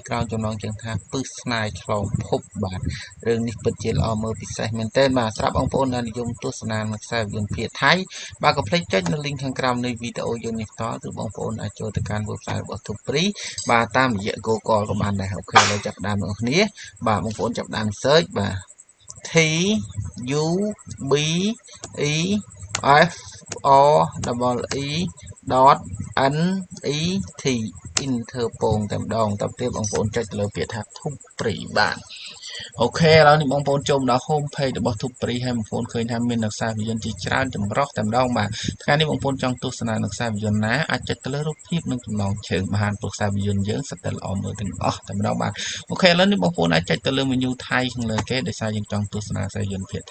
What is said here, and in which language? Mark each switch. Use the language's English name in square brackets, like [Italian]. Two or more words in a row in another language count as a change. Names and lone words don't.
[Khmer] ក្រោយចំណងជើងថាពឹសស្នេហ៍ឆ្លងភពបាទរឿងនេះពិតជាល្អមើលពិសេសមែនទែនបាទសម្រាប់បងប្អូនដែលនិយមទស្សនាខ្សែភាពយន្តភាគថៃបាទកុំភ្លេចចុចនៅ link ខាងក្រោមនៃវីដេអូយើងនេះតឬបងប្អូនអាចចូលទៅកាន់ website របស់ធុបព្រីបាទតាមរយៈ Google ក៏បានដែរអូខេឥឡូវចាប់ផ្ដើមបងប្អូនគ្នាបាទបងប្អូនចាប់ផ្ដើម search បាទ [English] T U B E F O double E dot N E [Khmer] T Interpol តែ ម្ដងតទៅទៀតបងប្អូនចុចទៅលើពាក្យថាធុបព្រីបាទអូខេឥឡូវនេះបងប្អូនចូលមកដល់ [English] home page [Khmer] របស់ធុបព្រីហើយបងប្អូនឃើញថាមានខ្សែភាពយន្តជាច្រើនចម្រុះតែម្ដងបាទថ្ងៃនេះបងប្អូនចង់ទស្សនាខ្សែភាពយន្តណាអាចចុចទៅលើរូបភាពនិងចំណងជើងបានព្រោះខ្សែភាពយន្តយើងសិតតែល្អមើលទាំងអស់តែម្ដងបាទអូខេឥឡូវនេះបងប្អូនអាចចុចទៅលើ menu ថៃខាងលើគេដោយសារយើងចង់ទស្សនាខ្សែភាពយន្តភាគ